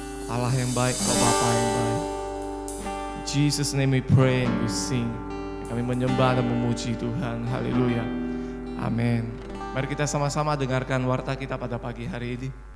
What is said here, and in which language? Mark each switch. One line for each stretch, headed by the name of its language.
Indonesian: Allah yang baik, Kau Bapa yang baik.
English: In Jesus' name we pray and we sing.
Indonesian: Kami menyembah dan memuji Tuhan. Haleluya. Amin. Mari kita sama-sama dengarkan warta kita pada pagi hari ini.